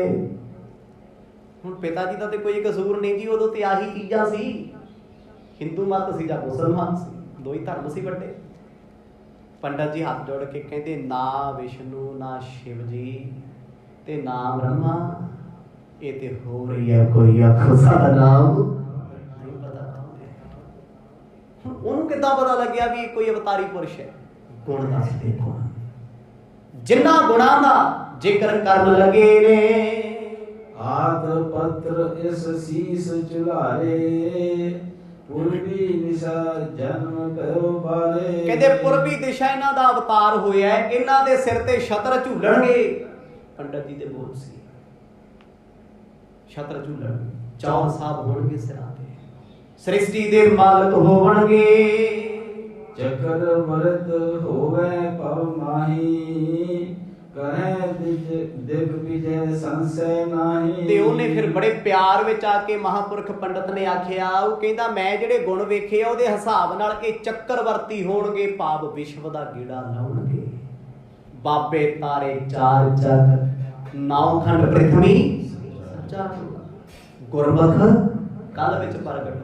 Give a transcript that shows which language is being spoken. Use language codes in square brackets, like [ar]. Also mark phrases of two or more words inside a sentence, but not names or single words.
[pa] ਹੁਣ ਪਿਤਾ ਜੀ ਦਾ ਤੇ ਕੋਈ ਕਸੂਰ ਨਹੀਂ ਜੀ, ਉਦੋਂ ਤੇ ਆਹੀ ਚੀਜ਼ਾਂ ਸੀ। ਹਿੰਦੂ ਮਤ ਸੀ ਜਾਂ ਮੁਸਲਮਾਨ ਸੀ, ਦੋ ਹੀ ਧਰਮ ਸੀ ਵੱਡੇ। ਪੰਡਿਤ ਜੀ ਹੱਥ ਜੋੜ ਕੇ ਕਹਿੰਦੇ ਨਾ ਵਿਸ਼ਨੂ ਨਾ ਸ਼ਿਵ ਜੀ ਤੇ ਨਾ ਬ੍ਰਹਮਾ, ਯੇ ਤੇ ਹੋ ਰਹੀ ਹੈ ਕੋਈ ਆਖੋ ਸਾਦਾ ਨਾਮ। ਉਹਨੂੰ ਕਿੱਦਾਂ ਪਤਾ ਲੱਗਿਆ ਵੀ ਕੋਈ ਅਵਤਾਰੀ ਪੁਰਸ਼ ਹੈ? ਗੁਣ ਦੱਸਦੇ ਗੁਣ, ਜਿਨ੍ਹਾਂ ਗੁਣਾਂ ਦਾ ਜ਼ਿਕਰ ਕਰਨ ਲੱਗੇ ਨੇ। ਆਦ ਪੱਤਰ ਇਸ ਸੀਸ ਚੁਲਾਰੇ ਪੁਰਬੀ ਦਿਸ਼ਾ ਜਨਮ ਪਇਓ ਬਾਲੇ। ਕਹਿੰਦੇ ਪੁਰਬੀ ਦਿਸ਼ਾ ਇਹਨਾਂ ਦਾ ਅਵਤਾਰ ਹੋਇਆ, ਇਹਨਾਂ ਦੇ ਸਿਰ ਤੇ ਛਤਰ ਝੂਲਣਗੇ। ਪੰਡਤ ਜੀ ਦੇ ਬੋਲ ਸੀ, ਛਤਰ ਝੂਲਣਗੇ, ਚੌਰ ਸਾਹਿਬ ਹੋਣਗੇ ਸਿਰਾਂ ਤੇ, ਸ੍ਰਿਸ਼ਟੀ ਦੇ ਮਾਲਕ ਹੋਵਣਗੇ। ਚੱਕ੍ਰ ਵਰਤ ਹੋਵੇ ਪਵ ਮਾਹੀ ਕਹੇ ਦਿਗ ਵਿਜੈ ਸੰਸ਼ੈ ਨਾਹੀ। ते ਉਹਨੇ ਫਿਰ ਬੜੇ ਪਿਆਰ ਵਿੱਚ ਆ ਕੇ ਮਹਾਂਪੁਰਖ ਪੰਡਤ ਨੇ ਆਖਿਆ, ਉਹ ਕਹਿੰਦਾ ਮੈਂ ਜਿਹੜੇ ਗੁਣ ਵੇਖੇ ਆ ਉਹਦੇ ਹਿਸਾਬ ਨਾਲ ਇਹ ਚੱਕਰਵਰਤੀ ਹੋਣਗੇ, ਭਾਵ ਵਿਸ਼ਵ ਦਾ ਗੇੜਾ ਲਾਉਣਗੇ। ਬਾਬੇ ਤਾਰੇ ਚਾਰ ਚੱਕ, ਨੌ ਖੰਡ ਪ੍ਰਿਥਵੀ ਸੱਚਾ ਗੁਰਮੁਖ ਕਲ ਵਿੱਚ ਪ੍ਰਗਟ।